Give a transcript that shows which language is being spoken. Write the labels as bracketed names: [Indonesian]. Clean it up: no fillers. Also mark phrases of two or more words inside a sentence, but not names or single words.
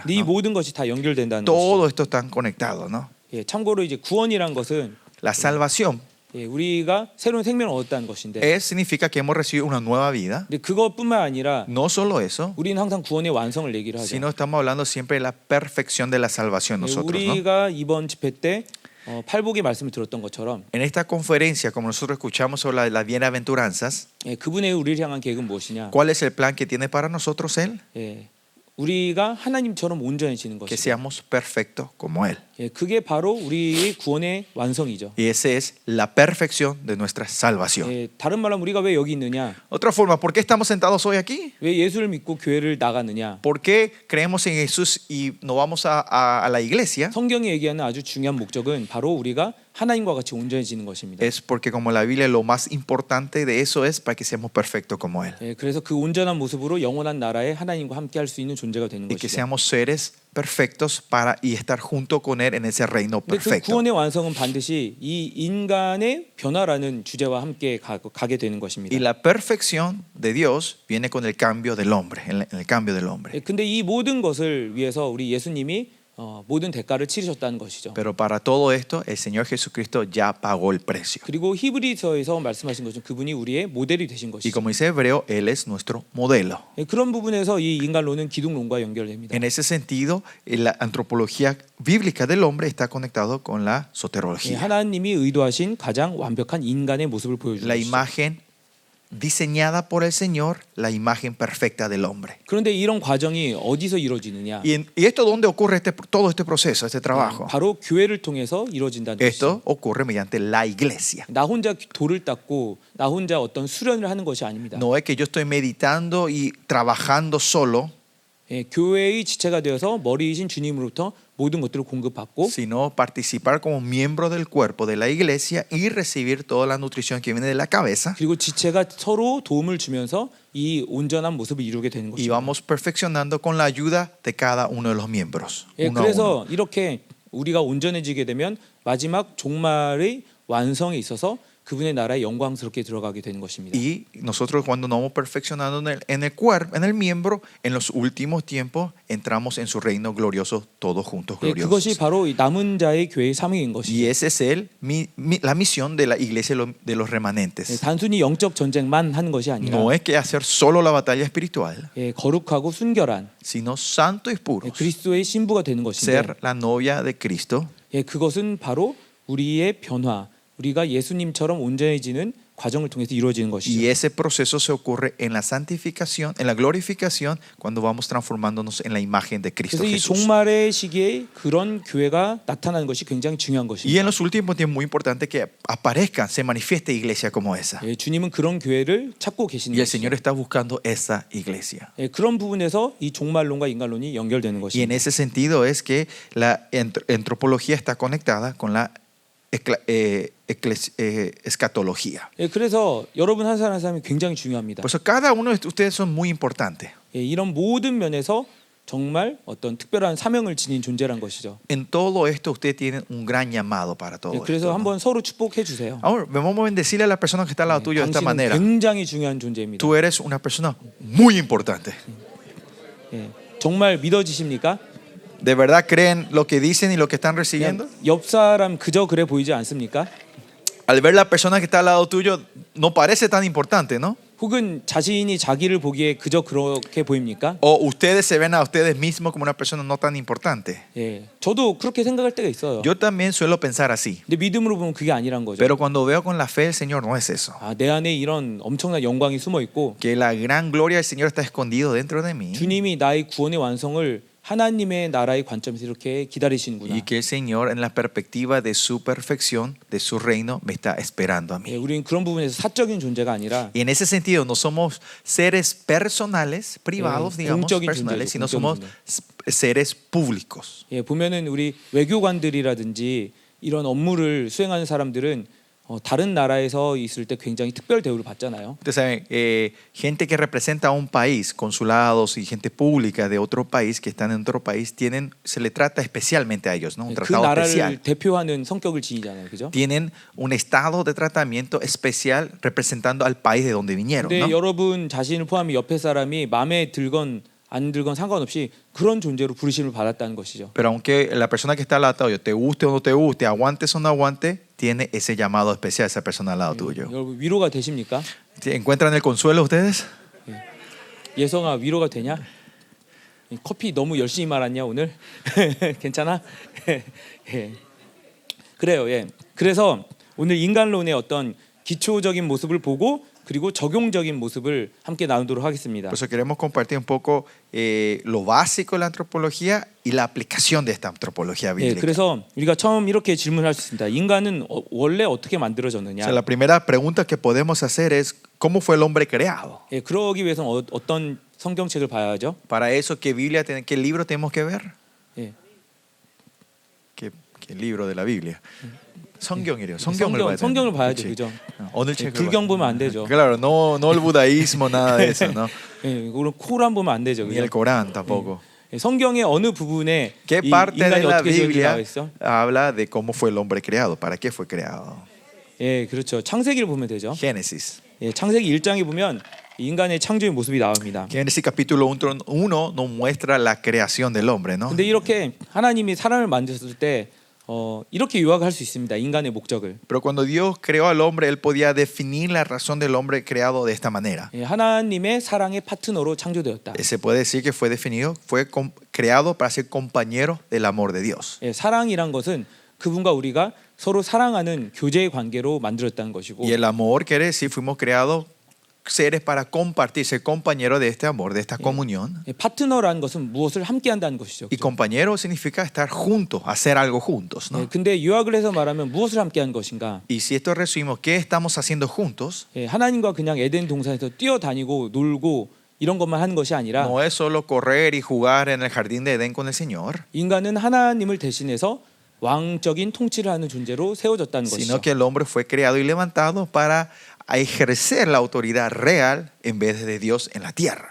[Korean] 이 [Spanish] ¿no? [Korean] 모든 것이 다 연결된다는 [Spanish] Todo [Korean] 것이죠. [Spanish] esto están conectados, ¿no? [Korean] 예, 참고로 이제 구원이란 것은 [Spanish] La salvación [Korean] 예, 우리가 새로운 생명을 얻었다는 것인데, [Spanish] significa que hemos recibido una nueva vida. [Korean] 근데 그것뿐만 아니라 [Spanish] No solo eso, [Korean] 우리는 항상 구원의 완성을 얘기를 하죠. [Spanish] sino estamos hablando siempre de la perfección de la salvación [Korean] 예, [Spanish] nosotros, ¿no? [Korean] 우리가 이번 집회 때 팔복의 말씀을 들었던 것처럼 [Spanish] En esta conferencia, como nosotros escuchamos sobre las bienaventuranzas, [Korean] 그분의 우리를 향한 계획은 무엇이냐? [Spanish] ¿cuál es el plan que tiene para nosotros Él? [Korean] 우리가 하나님처럼 온전해지는 [Spanish] Que [Korean] 것이죠. [Spanish] seamos perfectos como Él. [Korean] 그게 바로 우리의 구원의 완성이죠. [Spanish] Y esa es la perfección de nuestra salvación. [Korean] 다른 말로 하면 우리가 왜 여기 있느냐? [Spanish] Otra forma, ¿por qué estamos sentados hoy aquí? [Korean] 왜 예수를 믿고 교회를 나가느냐? [Spanish] ¿Por qué creemos en Jesús y no vamos a la iglesia? [Korean] 성경이 얘기하는 아주 중요한 목적은 바로 우리가 하나님과 같이 온전해지는 것입니다. [Spanish] Es porque como la Biblia lo más importante de eso es para que seamos perfectos como Él. [Korean] 그래서 그 온전한 모습으로 영원한 나라에 하나님과 함께 할 수 있는 존재가 되는 [Spanish] Y que [Korean] 것이죠. [Spanish] seamos seres perfectos para y estar junto con Él en ese reino [Korean] 근데 그 [Spanish] perfecto. [Korean] 구원의 완성은 반드시 이 인간의 변화라는 주제와 함께 가게 되는 것입니다. [Spanish] Y la perfección de Dios viene con el cambio del hombre, en el cambio del hombre. [Korean] 근데 이 모든 것을 위해서 우리 예수님이 모든 대가를 치르셨다는 것이죠. [Spanish] Pero para todo esto, el Señor Jesucristo ya pagó el precio. [Korean] 그리고 히브리서에서 말씀하신 것은 그분이 우리의 모델이 되신 [Spanish] Y [Korean] 것이죠. [Spanish] como dice Hebreo, Él es nuestro modelo. [Korean] 그런 부분에서 이 인간론은 기독론과 연결됩니다. [Spanish] En ese sentido, la antropología bíblica del hombre está conectado con la soterología. [Korean] 하나님이 의도하신 가장 완벽한 인간의 모습을 보여주는 [Spanish] La [Korean] 것이죠. [Spanish] imagen diseñada por el Señor, la imagen perfecta del hombre. [Korean] 그런데 이런 과정이 어디서 이루어지느냐? [Spanish] ¿Y esto dónde ocurre todo este proceso, este trabajo? [Korean] 바로 교회를 통해서 이루어진다는 것이죠. [Spanish] Esto ocurre mediante la iglesia. [Korean] 나 혼자 돌을 닦고 나 혼자 어떤 수련을 하는 것이 아닙니다. [Spanish] No es que yo estoy meditando y trabajando solo, [Korean] 교회의 지체가 되어서 머리이신 주님으로부터 모든 것들을 공급받고 [Spanish] sino participar como miembro del cuerpo de la iglesia y recibir toda la nutrición que viene de la cabeza. [Korean] 그리고 지체가 서로 도움을 주면서 이 온전한 모습을 이루게 되는 [Spanish] Y [Korean] 것입니다. [Spanish] vamos perfeccionando con la ayuda de cada uno de los miembros. Uno a uno. [Korean] 그래서 이렇게 우리가 온전해지게 되면 마지막 종말의 완성에 있어서 그분의 나라에 영광스럽게 들어가게 되는 것입니다. [Spanish] Y nosotros cuando nos vamos perfeccionando en el cuerpo, en el miembro, en los últimos tiempos entramos en su reino glorioso todos juntos [Korean] 그것이 [Spanish] gloriosos. [Korean] 바로 이 남은 자의 교회의 사명인 [Spanish] Y [Korean] 것이죠. [Spanish] ese es la misión de la iglesia de los remanentes. [Korean] 단순히 영적 전쟁만 하는 것이 아니라 [Spanish] No es que hacer solo la batalla espiritual, [Korean] 거룩하고 순결한 [Spanish] sino santo y puro. [Korean] 그리스도의 신부가 되는 것인데 [Spanish] Ser la novia de Cristo. [Korean] 그것은 바로 우리의 변화, 우리가 예수님처럼 온전해지는 과정을 통해서 이루어지는 [Spanish] Y [Korean] 것이죠. [Spanish] ese proceso se ocurre en la santificación, en la glorificación, cuando vamos transformándonos en la imagen de Cristo [Korean] 그래서 이 [Spanish] Jesús. [Korean] 종말의 시기에 그런 교회가 나타나는 것이 굉장히 중요한 [Spanish] Y [Korean] 것입니다. [Spanish] en los últimos tiempos es muy importante que aparezcan, se manifieste iglesia como esa. [Korean] 주님은 그런 교회를 찾고 계시는 [Spanish] Y el [Korean] 것이죠. [Spanish] Señor está buscando esa iglesia. [Korean] 그런 부분에서 이 종말론과 인간론이 연결되는 [Spanish] Y en [Korean] 것입니다. [Spanish] ese sentido es que la antropología está conectada con la escatología. [Korean] 그래서 여러분 한 사람 한 사람이 굉장히 중요합니다. [Spanish] Por eso cada uno de ustedes son muy importantes. [Korean] 이런 모든 면에서 정말 어떤 특별한 사명을 지닌 존재란 것이죠. [Spanish] En todo esto ustedes tienen un gran llamado para todo [Korean] 그래서 [Spanish] esto. ¿no? [Korean] 한번 서로 축복해 주세요. [Spanish] Ahora vamos a bendecirle a la persona que está al lado tuyo de esta [Korean] 당신은 [Spanish] manera. [Korean] 굉장히 중요한 존재입니다. [Spanish] Tú eres una persona muy importante. [Korean] 정말 믿어지십니까? [Spanish] ¿De verdad creen lo que dicen y lo que están recibiendo? [Korean] 옆 사람 그저 그래 보이지 않습니까? [Spanish] Al ver la persona que está al lado tuyo, no parece tan importante, ¿no? [Korean] 혹은 자신이 자기를 보기에 그저 그렇게 보입니까? [Spanish] O ustedes se ven a ustedes mismos como una persona no tan importante. [Korean] 저도 그렇게 생각할 때가 있어요. [Spanish] Yo también suelo pensar así. [Korean] 근데 믿음으로 보면 그게 아니란 거죠. [Spanish] Pero cuando veo con la fe del Señor, no es eso. [Korean] 내 안에 이런 엄청난 영광이 숨어 있고 [Spanish] Que la gran gloria del Señor está escondido dentro de mí. [Korean] 주님이 나의 구원의 완성을 하나님의 나라의 관점에서 이렇게 기다리시는구나. [Spanish] Y que el Señor en la perspectiva de su perfección, de su reino, me está esperando a mí. [Korean] 우리는 그런 부분에서 사적인 존재가 아니라 [Spanish] Y en ese sentido no somos seres personales, privados, digamos, [Korean] 공적인 [Spanish] personales, [Korean] 존재죠, [Spanish] sino somos seres públicos. [Korean] 보면은 우리 외교관들이라든지 이런 업무를 수행하는 사람들은 다른 나라에서 있을 때 굉장히 특별 대우를 받잖아요. [Spanish] Ustedes saben, gente que representa a un país, consulados y gente pública de otro país que están en otro país, se le trata especialmente a ellos, ¿no? Un [Korean] 그 [Spanish] tratado [Korean] 나라를 [Spanish] especial. [Korean] 대표하는 성격을 지니잖아요, 그죠? [Spanish] Tienen un estado de tratamiento especial representando al país de donde vinieron, [Korean] 근데 [Spanish] ¿no? [Korean] 여러분 자신을 포함해 옆에 사람이 마음에 들건 안 들건 상관없이 그런 존재로 부르심을 받았다는 것이죠. [Spanish] Pero aunque la persona que está al lado tuyo, te guste o no te guste, aguantes o no aguante, tiene ese llamado especial esa persona al lado tuyo. [Korean] 여러분 위로가 되십니까? [Spanish] ¿Encuentran el consuelo ustedes? [Korean] 예성아 위로가 되냐? 커피 너무 열심히 말았냐 오늘? 괜찮아? 그래요. 예. 그래서 오늘 인간론의 어떤 기초적인 모습을 보고 그리고 적용적인 모습을 함께 나누도록 하겠습니다. [Spanish] Por eso queremos compartir un poco lo básico de la antropología y la aplicación de esta antropología [Korean] 예, [Spanish] bíblica. [Korean] 그래서 우리가 처음 이렇게 질문할 수 있습니다. 인간은 원래 어떻게 만들어졌느냐? [Spanish] O sea, la primera pregunta que podemos hacer es ¿cómo fue el hombre creado? [Korean] 예, 그러기 위해서는 어떤 성경책을 봐야죠? [Spanish] Para eso, ¿qué libro tenemos que ver? [Korean] 예. [Spanish] ¿Qué libro de la Biblia? [Korean] 성경이래요. 성경을 봐야 돼. 성경을 봐야죠, 그치? 그죠? 어느 예, 책을 불경 보면 안 되죠. [Spanish] Claro, no el budaísmo, nada de eso, ¿no? [Korean] 예, 그리고 코란 보면 안 되죠, [Spanish] Ni el [Korean] 그죠? [Spanish] Corán tampoco. [Korean] 예, 성경의 어느 부분에 [Spanish] ¿Qué [Korean] 이 [Spanish] parte de [Korean] 인간이 [Spanish] la [Korean] 어떻게 지었는지 [Spanish] Biblia [Korean] 나와 있어? [Spanish] habla de cómo fue el hombre creado? ¿Para qué fue creado? [Korean] 예, 그렇죠. 창세기를 보면 되죠. [Spanish] Génesis. [Korean] 예, 창세기 1장에 보면 인간의 창조의 모습이 나옵니다. [Spanish] Génesis capítulo 1 nos muestra la creación del hombre, ¿no? [Korean] 근데 이렇게 하나님이 사람을 만드셨을 때 이렇게 요약할 수 있습니다. 인간의 목적을. [Spanish] Pero cuando Dios creó al hombre, Él podía definir la razón del hombre creado de esta manera. [Korean] 예, 하나님의 사랑의 파트너로 창조되었다. [Spanish] Se puede decir que fue definido, creado para ser compañero del amor de Dios. [Korean] 예, 사랑이란 것은 그분과 우리가 서로 사랑하는 교제의 관계로 만들었다는 것이고, [Spanish] Y el amor quiere decir, fuimos creados seres para compartir, ser compañero de este amor, de esta comunión. [Korean] 예, 파트너라는 것은 무엇을 함께한다는 것이죠. [Spanish] Y compañero significa estar juntos, hacer algo juntos, [Korean] 예, [Spanish] ¿no? [Korean] 근데 요약을 해서 말하면 무엇을 함께한 것인가? [Spanish] Y si esto resumimos, ¿qué estamos haciendo juntos? [Korean] 예, 하나님과 그냥 에덴 동산에서 뛰어다니고 놀고 이런 것만 하는 것이 아니라 [Spanish] No es solo correr y jugar en el jardín de Edén con el Señor, [Korean] 인간은 하나님을 대신해서 왕적인 통치를 하는 존재로 세워졌다는 것이죠. [Spanish] sino que el hombre fue creado y levantado para ejercer la autoridad real en vez de Dios en la tierra.